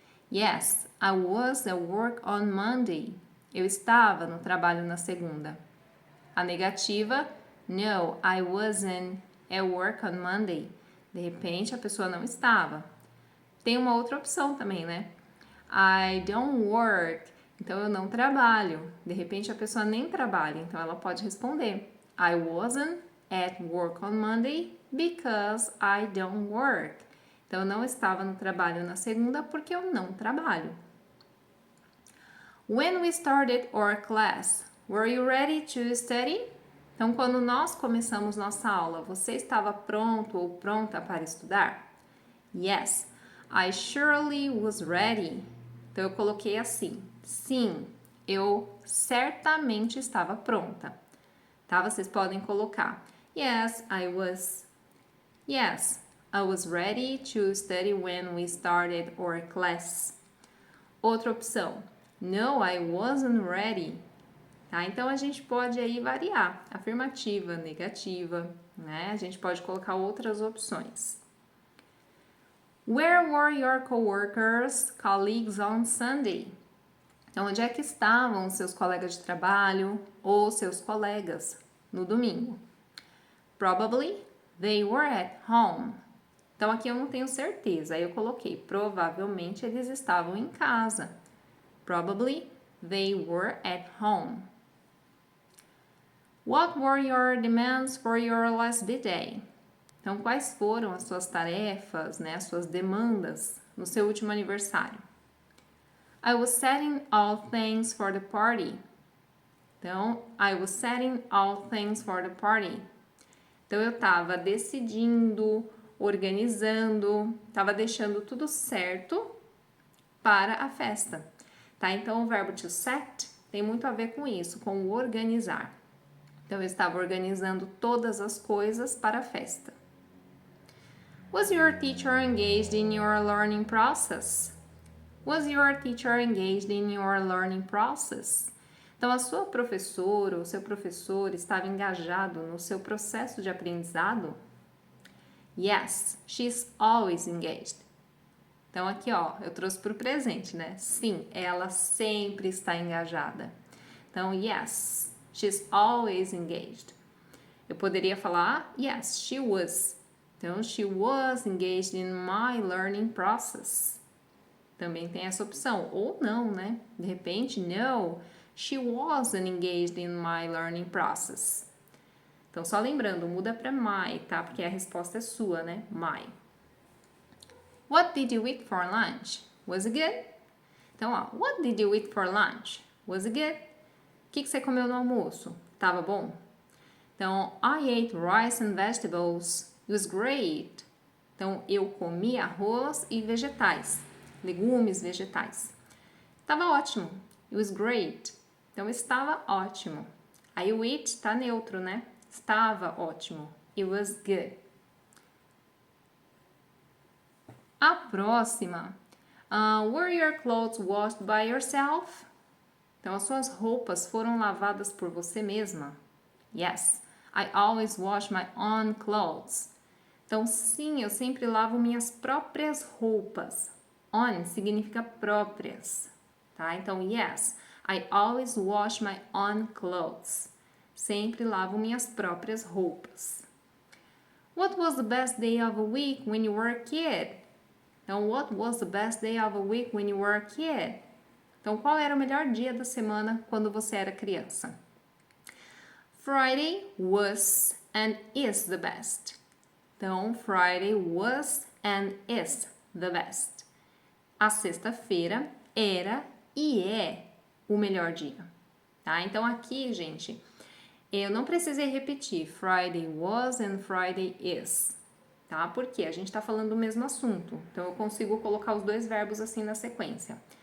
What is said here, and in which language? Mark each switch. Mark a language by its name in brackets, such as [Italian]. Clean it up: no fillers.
[English] Yes, I was at work on Monday. [Portuguese] Eu estava no trabalho na segunda. A negativa, [English] no, I wasn't at work on Monday. [Portuguese] De repente, a pessoa não estava. Tem uma outra opção também, né? [English] I don't work. [Portuguese] Então, eu não trabalho. De repente, a pessoa nem trabalha. Então, ela pode responder [English] I wasn't at work on Monday because I don't work. [Portuguese] Então, eu não estava no trabalho na segunda porque eu não trabalho. [English] When we started our class, were you ready to study? [Portuguese] Então, quando nós começamos nossa aula, você estava pronto ou pronta para estudar? [English] Yes, I surely was ready. [Portuguese] Então, eu coloquei assim, sim, eu certamente estava pronta. Tá? Vocês podem colocar, [English] yes, I was. Yes, I was ready to study when we started our class. [Portuguese] Outra opção, [English] no, I wasn't ready. [Portuguese] tá? Então, a gente pode aí variar, afirmativa, negativa, né? A gente pode colocar outras opções. [English] Where were your coworkers, colleagues on Sunday? [Portuguese] Então, onde é que estavam os seus colegas de trabalho ou seus colegas no domingo? [English] Probably they were at home. [Portuguese] Então, aqui eu não tenho certeza, aí eu coloquei provavelmente eles estavam em casa. [English] Probably they were at home. What were your demands for your last birthday? [Portuguese] Então, quais foram as suas tarefas, né, as suas demandas no seu último aniversário? [English] I was setting all things for the party. Então, I was setting all things for the party. [Portuguese] Então, eu estava decidindo, organizando, estava deixando tudo certo para a festa, tá? Então, o verbo to set tem muito a ver com isso, com organizar. Então, eu estava organizando todas as coisas para a festa. [English] Was your teacher engaged in your learning process? Was your teacher engaged in your learning process? [Portuguese] Então, a sua professora ou seu professor estava engajado no seu processo de aprendizado? [English] Yes, she's always engaged. [Portuguese] Então, aqui, ó, eu trouxe para o presente, né? Sim, ela sempre está engajada. [English] Então, yes, she's always engaged. [Portuguese] Eu poderia falar, [English] yes, she was. Então, she was engaged in my learning process. [Portuguese] Também tem essa opção. Ou não, né? De repente, [English] no, she wasn't engaged in my learning process. [Portuguese] Então, só lembrando, muda para my, tá? Porque a resposta é sua, né? [English] My. What did you eat for lunch? Was it good? Então, ó, what did you eat for lunch? Was it good? [Portuguese] O que você comeu no almoço? Tava bom? [English] Então, I ate rice and vegetables. It was great. [Portuguese] Então, eu comi arroz e vegetais, legumes, vegetais. Tava ótimo. [English] It was great. [Portuguese] Então, estava ótimo. Aí o it tá neutro, né? Estava ótimo. [English] It was good. [Portuguese] A próxima. [English] Were your clothes washed by yourself? [Portuguese] Então, as suas roupas foram lavadas por você mesma? [English] Yes, I always wash my own clothes. [Portuguese] Então, sim, eu sempre lavo minhas próprias roupas. On significa próprias, tá? [English] Então, yes, I always wash my own clothes. [Portuguese] Sempre lavo minhas próprias roupas. [English] What was the best day of a week when you were a kid? Então, what was the best day of a week when you were a kid? [Portuguese] Então, qual era o melhor dia da semana quando você era criança? [English] Friday was and is the best. Então, Friday was and is the best. [Portuguese] A sexta-feira era e é o melhor dia, tá? Então, aqui, gente, eu não precisei repetir [English] Friday was and Friday is, [Portuguese] tá? Porque a gente tá falando do mesmo assunto. Então, eu consigo colocar os dois verbos assim na sequência.